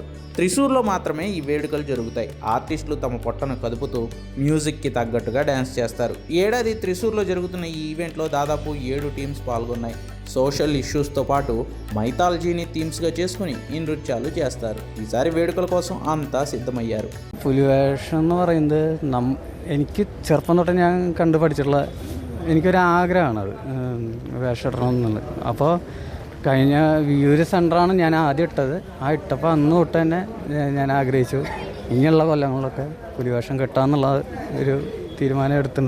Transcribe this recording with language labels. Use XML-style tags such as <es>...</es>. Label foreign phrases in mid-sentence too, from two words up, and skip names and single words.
<te>త్రిశూర్లో మాత్రమే ఈ వేడుకలు జరుగుతాయి. ఆర్టిస్టులు తమ పొట్టను కదుపుతూ మ్యూజిక్కి తగ్గట్టుగా డ్యాన్స్ చేస్తారు. ఈ ఏడాది త్రిశూర్లో జరుగుతున్న ఈ ఈవెంట్లో దాదాపు 7 టీమ్స్ పాల్గొన్నాయి.</te> <en>social issuesతో</en> <te>పాటు మైథాలజీని థీమ్స్గా చేసుకుని ఈ నృత్యాలు చేస్తారు. ఈసారి వేడుకల కోసం అంతా సిద్ధమయ్యారు.</te> <ml>പുലിവേഷം എന്ന് പറയുന്നത് എനിക്ക് ചെറുപ്പം തൊട്ട് ഞാൻ കണ്ടു പഠിച്ചിട്ടുള്ള എനിക്കൊരു ആഗ്രഹമാണത് വേഷം ഇടണം എന്നുള്ളത്. അപ്പോൾ കഴിഞ്ഞ വിയൂർ സെൻ്ററാണ് ഞാൻ ആദ്യം ഇട്ടത്. ഇട്ടപ്പോൾ അന്ന് തൊട്ട് തന്നെ ഞാൻ ആഗ്രഹിച്ചു ഇനിയുള്ള കൊല്ലങ്ങളിലൊക്കെ പുലിവേഷം കെട്ടാമെന്നുള്ള ഒരു തീരുമാനം എടുത്തത്.</ml>